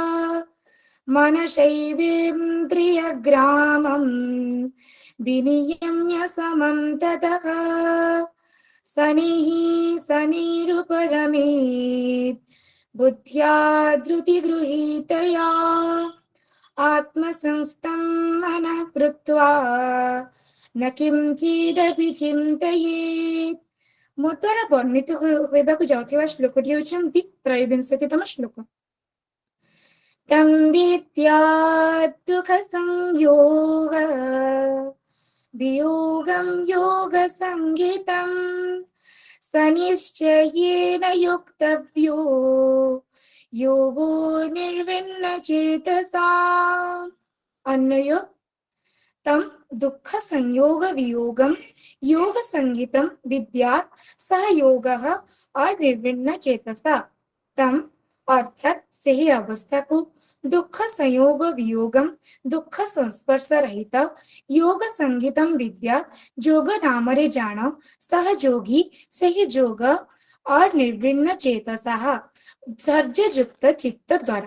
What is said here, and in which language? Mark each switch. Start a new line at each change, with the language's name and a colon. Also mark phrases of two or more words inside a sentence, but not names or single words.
Sanskrit: मनसैवेन्द्रियग्रामं विनियम्य समं ततः शनिरुपरमेत् बुद्ध्या धृतिगृहीतया आत्मसंस्थं मनः कृत्वा न किंचिदपि चिन्तयेत्।
Odia: ମୋ ଦ୍ୱାରା ବର୍ଣ୍ଣିତ ହେବାକୁ ଯାଉଥିବା ଶ୍ଲୋକଟି ହେଉଛନ୍ତି ତ୍ରୟୋବିଂଶତିତମ ଶ୍ଲୋକ।
Sanskrit: तं विद्यात् दुःखसंयोग वियोगं योगसंज्ञितं स निश्चयेन युक्तव्यो योगो निर्विण्णचेतसा। अन्वयो तं दुःख संयोग वियोगम योग संगीतम विद्यात् सह योगः अनिर्विण्ण चेतसा।
Odia: तं अर्थात ସେହି ଅବସ୍ଥାକୁ
Sanskrit: ଦୁଃଖ ସଂयोग ବିୟୋଗମ୍
Odia: ଦୁଃଖ ସଂସ୍ପର୍ଶ ରହିତ
Sanskrit: ଯୋଗ ସଙ୍ଗୀତମ୍ ବିଦ୍ୟା
Odia: ଯୋଗ ନାମରେ ଜାଣ ସହଯୋଗୀ ସେହି ଯୋଗ
Sanskrit: ଅନିର୍ବିନ୍ନ ଚେତସଃ
Odia: ଧୈର୍ଯ୍ୟଯୁକ୍ତ ଚିତ୍ତ ଦ୍ୱାରା।